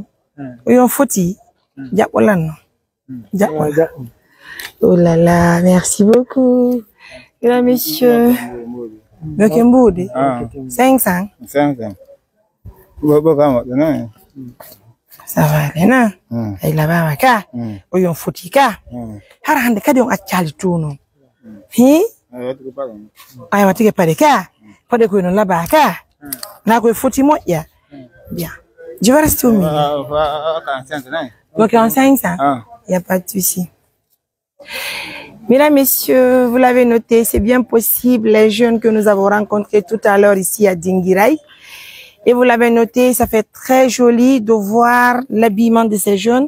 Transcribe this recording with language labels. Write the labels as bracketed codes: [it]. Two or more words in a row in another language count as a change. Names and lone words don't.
[fr] Oui, on faut y. Oh là là, merci beaucoup. Mesdames, messieurs. 500. Ça va, Réna. Et là-bas, oui, on faut y. [ff] Harande kadi on achali tuno. Hi? Ay watike pare ka. Pade ko non là-bas ka. Na ko foti mo ya. [fr] Bien. Je vais rester au milieu. Donc en 500. Il n'y a pas de souci. Mesdames, messieurs, vous l'avez noté, c'est bien possible, les jeunes que nous avons rencontrés tout à l'heure ici à Dinguiraye. Et vous l'avez noté, ça fait très joli de voir l'habillement de ces jeunes.